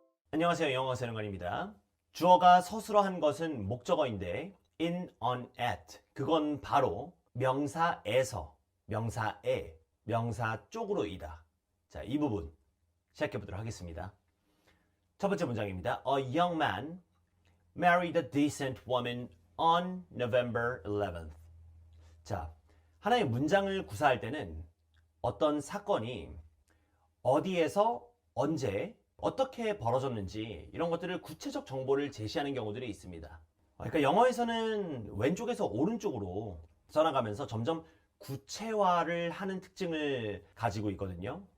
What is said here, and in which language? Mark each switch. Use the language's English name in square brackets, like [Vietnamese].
[Korean] 안녕하세요. 영어 사령관입니다. 주어가 서술어한 것은 목적어인데 in, on, at 그건 바로 명사에서, 명사에, 명사 쪽으로이다. 자, 이 부분 시작해 보도록 하겠습니다. 첫 번째 문장입니다. [English] A young man married a decent woman on November 11th. [Korean] 자, 하나의 문장을 구사할 때는 어떤 사건이 어디에서 언제 어떻게 벌어졌는지 이런 것들을 구체적 정보를 제시하는 경우들이 있습니다. 그러니까 영어에서는 왼쪽에서 오른쪽으로 써나가면서 점점 구체화를 하는 특징을 가지고 있거든요.